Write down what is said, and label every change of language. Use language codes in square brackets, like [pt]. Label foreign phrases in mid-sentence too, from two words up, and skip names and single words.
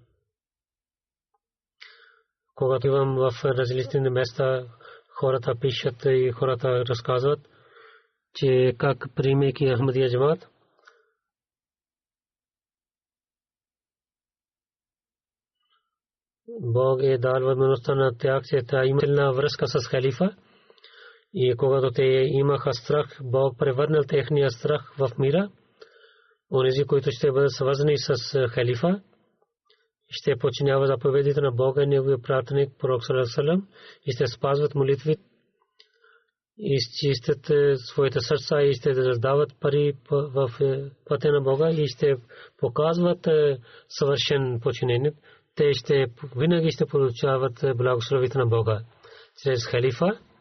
[bg] Когато имам в различни места, хората пишат и хората разказват, че как приемайки Ахмадия джамат, Бог е дал възможността на тях, че тя има силна връзка с халифа и когато те имаха страх, Бог превърнал техния страх в мира. Онези, които ще бъдат свързани с халифа, ще подчиняват заповедите на Бога и неговия пратеник пророк [ar] صلى الله عليه وسلم [bg] и ще спазват молитви и изчистят своите сърца и ще раздават пари в пътя на Бога и ще показват съвършен подчинение. Те винаги ще получават благословите на Бога чрез халифа.